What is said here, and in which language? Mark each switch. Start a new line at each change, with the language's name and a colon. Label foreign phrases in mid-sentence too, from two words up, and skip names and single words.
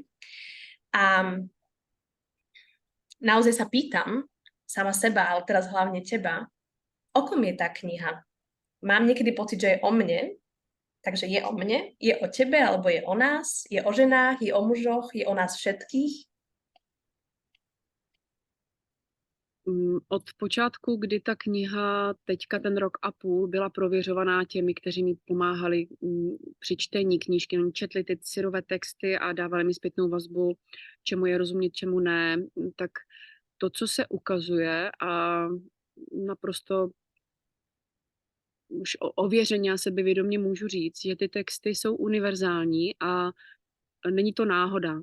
Slovak: A naozaj sa pýtam sama seba, ale teraz hlavne teba, o kom je tá kniha? Mám niekedy pocit, že je o mne, takže je o mne, je o tebe, alebo je o nás, je o ženách, je o mužoch, je o nás všetkých?
Czech: Od počátku, kdy ta kniha teďka ten rok a půl byla prověřovaná těmi, kteří mi pomáhali při čtení knížky, oni četli ty syrové texty a dávali mi zpětnou vazbu, čemu je rozumět, čemu ne, tak to, co se ukazuje a naprosto už ověřeně a sebevědomě můžu říct, že ty texty jsou univerzální a není to náhoda.